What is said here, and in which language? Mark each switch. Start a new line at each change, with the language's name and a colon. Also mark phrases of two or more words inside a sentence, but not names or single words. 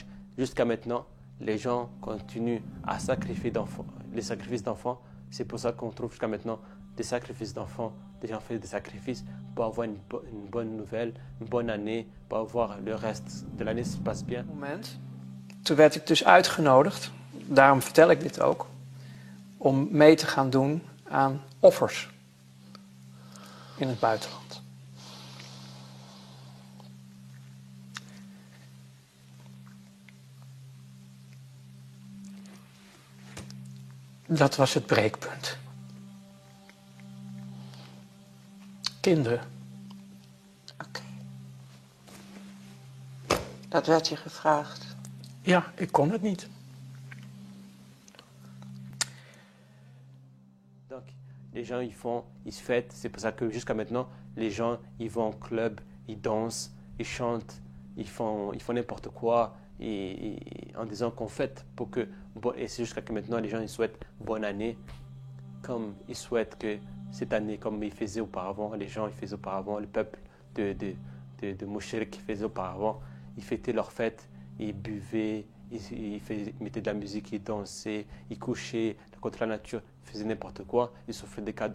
French: Jusqu'à maintenant, les gens continuent à sacrifier d'enfants, les sacrifices d'enfants C'est pour ça qu'on trouve jusqu'à maintenant des sacrifices d'enfants. Des gens font des sacrifices pour avoir une bonne nouvelle, une bonne année, pour avoir le reste de l'année se passe bien. Moment.
Dutch: Toen werd ik dus uitgenodigd, daarom vertel ik dit ook, om mee te gaan doen aan offers in het buitenland. Dat was het breekpunt. Kinderen. Oké. Dat werd je gevraagd. Ja, ik kon het niet.
French: Donc, les gens, ils se fêtent. C'est pour ça que jusqu'à maintenant, les gens, ils vont en club, ils dansent, ils chantent, ils font n'importe quoi en disant qu'on fête. Et c'est jusqu'à que maintenant, les gens, ils souhaitent bonne année, comme ils souhaitent que cette année, comme ils faisaient auparavant, les gens, ils faisaient auparavant, le peuple de Mouchrik qui faisait auparavant, ils fêtaient leur fête, ils buvaient, ils mettaient de la musique, ils dansaient, ils couchaient contre la nature, ils faisaient n'importe quoi, ils s'offraient des cadeaux.